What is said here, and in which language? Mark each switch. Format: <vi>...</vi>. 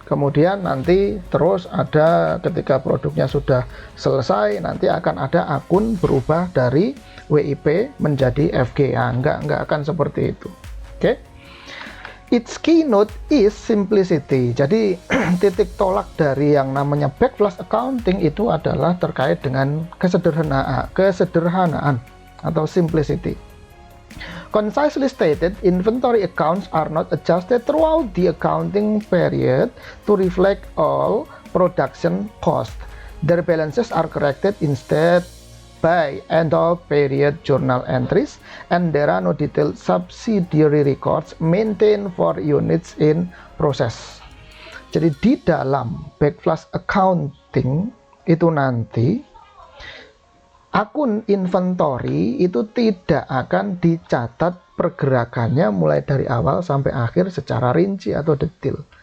<id>Kemudian nanti terus ada ketika produknya sudah selesai, nanti akan ada akun berubah dari WIP menjadi FG. Enggak akan seperti itu. Oke.</id> <en>Its keynote is simplicity.</en> <id>Jadi titik tolak dari yang namanya backflash accounting itu adalah terkait dengan kesederhanaan atau simplicity.</id> <en>Concisely stated, inventory accounts are not adjusted throughout the accounting period to reflect all production cost. Their balances are corrected instead by end of period journal entries, and there are no detailed subsidiary records maintained for units in process.</en> <id>Jadi di dalam backflash accounting itu nanti akun inventory itu tidak akan dicatat pergerakannya mulai dari awal sampai akhir secara rinci atau detail.</id>